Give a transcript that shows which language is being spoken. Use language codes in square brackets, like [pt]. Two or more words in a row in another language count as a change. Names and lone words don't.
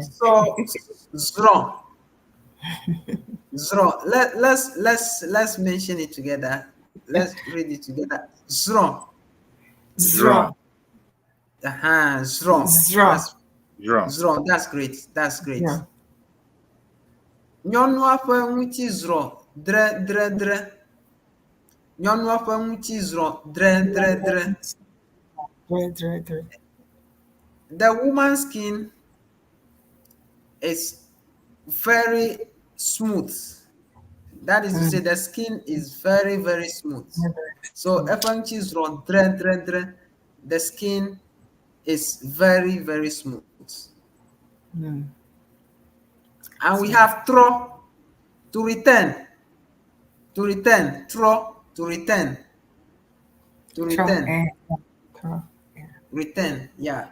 [ee] So Srɔ. Srɔ. [en] Let's mention it together. Let's read it together. [ee] Srɔ. Srɔ. Srɔ. Srɔ. [en] That's great. That's great. Yeah. [ee] Nyɔnua ƒe ŋuti zrɔ dre. Nyɔnua ƒe ŋuti zrɔ dre. Dre. [en] The woman's skin is very smooth. That is to say, the skin is very, very smooth. So, [ee] eƒe ŋuti zrɔ dre. [en] The skin is very, very smooth. And we have trɔ, to return. Trɔ, to return. Return, yeah.